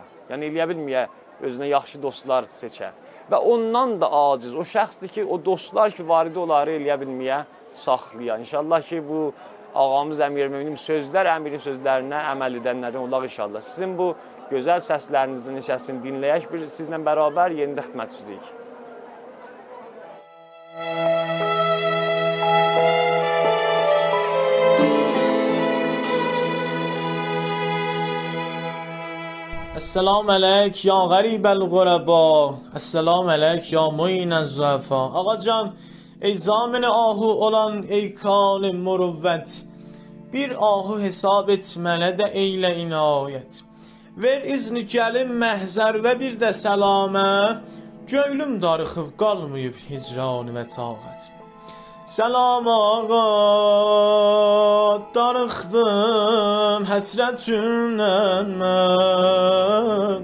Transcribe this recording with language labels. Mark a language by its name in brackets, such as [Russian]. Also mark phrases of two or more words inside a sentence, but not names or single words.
[Azerbaijani] Yəni, eləyə bilməyə özünə yaxşı dostlar seçər. Və ondan da aciz o şəxsdir ki, o dostlar ki, varidi onları eləyə bilməyə saxlayar. İnşallah ki, bu ağamız Əmir Möminin sözlər, əmirin sözlərinə əməl edənlərdən olaq inşallah. Sizin bu gözəl səslərinizin neçəsini dinləyək, sizlə bərabər yerində xidmət üzrəyik. [Persian] السلام علیک یا غریب الغربا، السلام علیک یا معین الضعفا. آقا جان، ای ضامن آهو olan ای کان مروت، [Azerbaijani] Bir ahu hesab etmələ də eylə inayət. Ver izni gəlin məhzər və bir də səlamə, göylüm darıxıb qalmayıb hicran və taqət. Səlam ağa, darıxdım həsrətündən mən.